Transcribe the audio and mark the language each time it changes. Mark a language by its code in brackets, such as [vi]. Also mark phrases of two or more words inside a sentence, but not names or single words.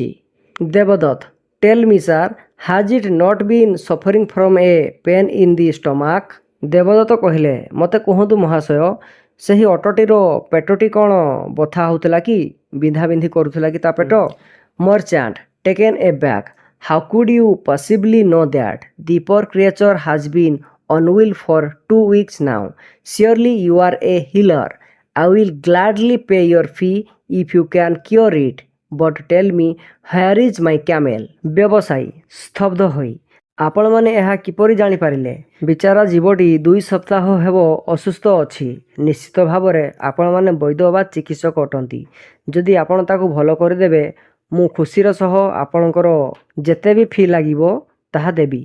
[en] ଦେବଦତ୍ତ tell me sir, has it not been suffering from a pain in the stomach। [or] ଦେବଦତ୍ତ କହିଲେ ମୋତେ କୁହନ୍ତୁ ମହାଶୟ, ସେହି ଅଟୋଟିର ପେଟଟି କ'ଣ ବଥା ହେଉଥିଲା କି, ବିନ୍ଧାବିନ୍ଧି କରୁଥିଲା କି ତା ପେଟ? [en] merchant taken aback, how could you possibly know that? the poor creature has been unwell for 2 weeks now. Surely you are a healer. I will gladly pay your fee if you can cure it. But tell me, where is my camel? [or] ବ୍ୟବସାୟୀ ସ୍ତବ୍ଧ ହୋଇ ଆପଣମାନେ ଏହା କିପରି ଜାଣିପାରିଲେ? ବିଚାରା ଜୀବଟି 2 ସପ୍ତାହ ହେବ ଅସୁସ୍ଥ ଅଛି। ନିଶ୍ଚିତ ଭାବରେ ଆପଣମାନେ ବୈଦ୍ୟ ବା ଚିକିତ୍ସକ ଅଟନ୍ତି। ଯଦି ଆପଣ ତାକୁ ଭଲ କରିଦେବେ ମୁଁ ଖୁସିର ସହ ଆପଣଙ୍କର ଯେତେ ବି ଫି ଲାଗିବ ତାହା ଦେବି।